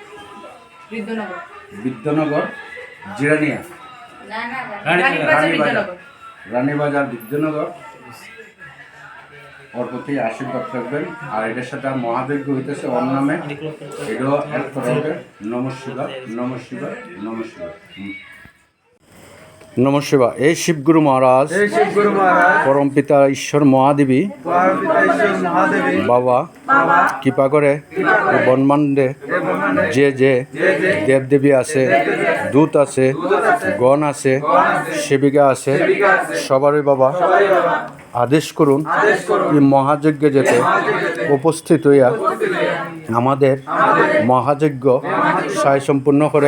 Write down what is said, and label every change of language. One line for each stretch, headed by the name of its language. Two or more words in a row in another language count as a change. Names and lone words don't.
Bangla: বিদ্যানগর, জিরানিয়া, রানীবাজার, বিদ্যানগর। ওর প্রতি আশীর্বাদ রাখবেন। আর এটার সাথে মহাযজ্ঞ হইতেছে ওর নামে, এটাও এক করা হবে।
Sanskrit: নমঃ শিবায়, নমঃ শিবায়, নমঃ শিবায়। নমঃ শিবায়।
Bangla: এই শিবগুরু মহারাজ, পরম পিতা ঈশ্বর মহাদেবী বাবা কৃপা করে ব্রহ্মাণ্ডে যে যে দেবদেবী আছে, দূত আছে, গণ আছে, সেবিকা আছে, সবারই বাবা আদেশ করুন এই মহাযজ্ঞে যেতে উপস্থিত হইয়া আমাদের মহাযজ্ঞ সায় সম্পূর্ণ করে।